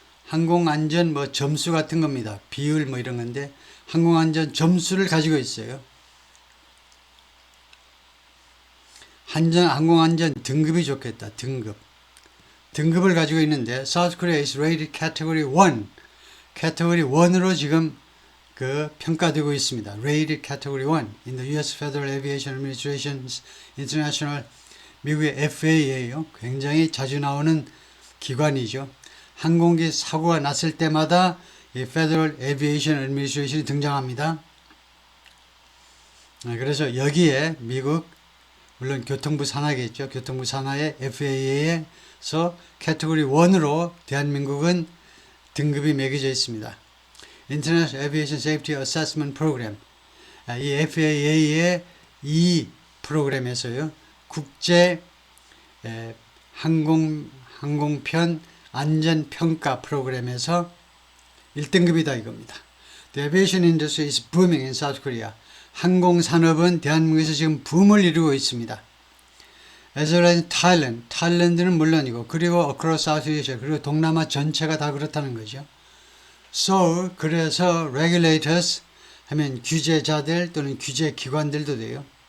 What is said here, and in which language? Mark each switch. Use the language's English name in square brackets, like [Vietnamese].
[Korean] 항공안전 뭐 점수 같은 겁니다. 비율 뭐 이런 건데 항공안전 점수를 가지고 있어요. 항공안전 등급이 좋겠다. 등급을 가지고 있는데 [English] South Korea is rated category 1. [Korean] category 1으로 지금 그 평가되고 있습니다. [English] rated category 1 in the US Federal Aviation Administration's International [Korean] 미국의 FAA예요. 굉장히 자주 나오는 기관이죠. 항공기 사고가 났을 때마다 이 Federal Aviation Administration이 등장합니다. 그래서 여기에 미국 물론 교통부 산하겠죠. 교통부 산하의 FAA에서 캐테고리 1으로 대한민국은 등급이 매겨져 있습니다. [English] International Aviation Safety Assessment Program. [Korean] 이 FAA의 이 프로그램에서요. 국제 항공편 안전평가 프로그램에서 1등급이다 이겁니다. [English] The aviation industry is booming in South Korea. [Korean] 항공산업은 대한민국에서 지금 붐을 이루고 있습니다. [English] As well as Thailand. [Korean] 타일랜드는 물론이고 그리고 [English] across South Asia [Korean] 그리고 동남아 전체가 다 그렇다는 거죠. So 그래서 regulators 하면 규제자들 또는 규제기관들도 돼요.